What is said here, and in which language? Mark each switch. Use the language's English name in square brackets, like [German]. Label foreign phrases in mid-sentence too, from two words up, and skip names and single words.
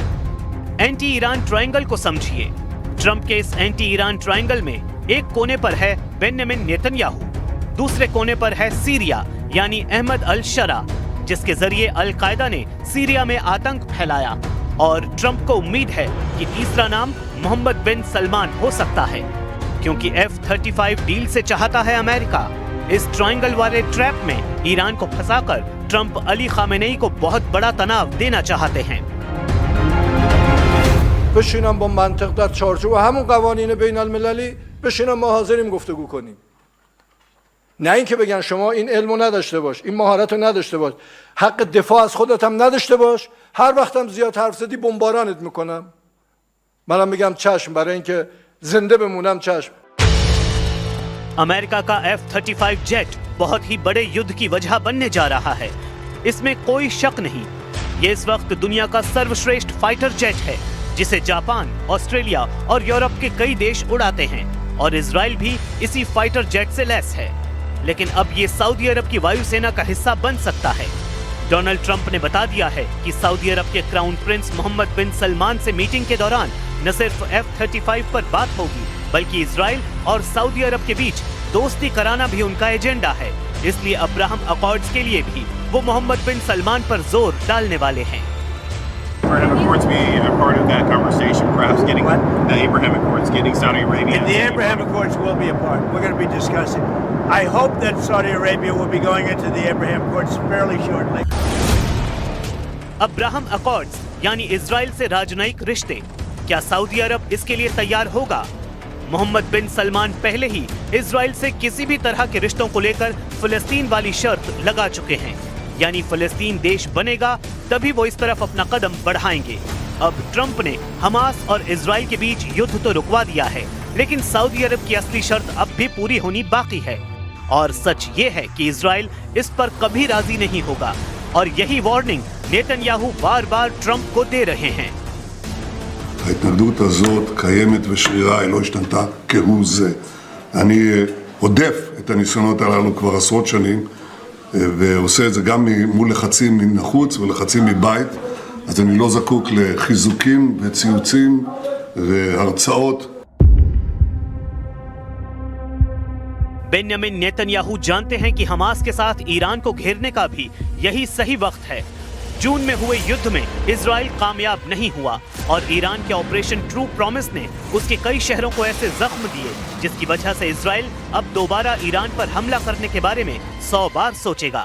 [English] anti Iran triangle [Hindi] को समझिए। ट्रंप के इस [English] anti Iran triangle [Hindi] में एक कोने पर है बेंजामिन नेतन्याहू, दूसरे कोने पर है सीरिया यानी अहमद अल शरा, जिसके जरिए अल कायदा ने सीरिया में आतंक फैलाया। और ट्रंप को उम्मीद है कि तीसरा नाम मोहम्मद बिन सलमान हो सकता है, क्योंकि F-35 डील से चाहता है अमेरिका। इस ट्रायंगल वाले ट्रैप में ईरान को फंसाकर ट्रंप अली खामेनेई को बहुत बड़ा तनाव देना चाहते हैं। [Persian] بشینم با منطق در چارچوب همون قوانین بین المللی بشینم ما حاضریم گفتگو کنیم. نه اینکه بگن شما این علمو نداشته باش، این مهارتو نداشته باش، حق دفاع از خودت هم نداشته باش، هر وقتم زیاد حرف زدی بمبارانت میکنم. منم میگم چشم، برای اینکه زنده بمونم چشم. [Hindi] अमेरिका का F-35 जेट बहुत ही बड़े युद्ध की वजह बनने जा रहा है, इसमें कोई शक नहीं। ये इस वक्त दुनिया का सर्वश्रेष्ठ [English] fighter jet [Hindi] है, जिसे जापान, ऑस्ट्रेलिया और यूरोप के कई देश उड़ाते हैं, और इजराइल भी इसी [English] fighter jet [Hindi] से लैस है। लेकिन अब ये सऊदी अरब की वायुसेना का हिस्सा बन सकता है। डोनाल्ड ट्रंप ने बता दिया है कि सऊदी अरब के [English] crown prince [Hindi] मोहम्मद बिन सलमान से मीटिंग के दौरान न सिर्फ F-35 पर बात होगी, बल्कि इजराइल और सऊदी अरब के बीच दोस्ती कराना भी उनका एजेंडा है। इसलिए अब्राहम अकॉर्ड्स के लिए भी वो मोहम्मद बिन सलमान पर जोर डालने वाले हैं। [English] Abraham Accords be a part of that conversation, perhaps getting the Abraham Accords, getting Saudi Arabia. And the Abraham Accords will be a part. We're going to be discussing. I hope that Saudi Arabia will be going into the Abraham Accords fairly shortly. [Hindi] अब्राहम अकॉर्ड्स यानी इजराइल से राजनयिक रिश्ते, क्या सऊदी अरब इसके लिए तैयार होगा? मोहम्मद बिन सलमान पहले ही इजराइल से किसी भी तरह के रिश्तों को लेकर फिलिस्तीन वाली शर्त लगा चुके हैं, यानी फिलिस्तीन देश बनेगा तभी वो इस तरफ अपना कदम बढ़ाएंगे। अब ट्रंप ने हमास और इजराइल के बीच युद्ध तो रुकवा दिया है, लेकिन सऊदी अरब की असली शर्त अब भी पूरी होनी बाकी है। और सच ये है कि इजराइल इस पर कभी राजी नहीं होगा, और यही वार्निंग नेतन्याहू बार-बार ट्रंप को दे रहे हैं। [Hebrew] ההתנגדות הזאת קיימת ושרירה, היא לא השתנתה כהוא זה. אני עודף את הניסיונות הללו כבר עשרות שנים, ועושה את זה גם מול לחצים מן החוץ ולחצים מבית, אז אני לא זקוק לחיזוקים וציוצים והרצאות. [Hindi] बेन्यामिन नेतन्याहू जानते हैं कि हमास के साथ ईरान को घेरने का भी यही सही वक्त है। जून में हुए युद्ध में इजराइल कामयाब नहीं हुआ और ईरान के ऑपरेशन ट्रू प्रॉमिस ने उसके कई शहरों को ऐसे जख्म दिए जिसकी वजह से इजराइल अब दोबारा ईरान पर हमला करने के बारे में 100 बार सोचेगा।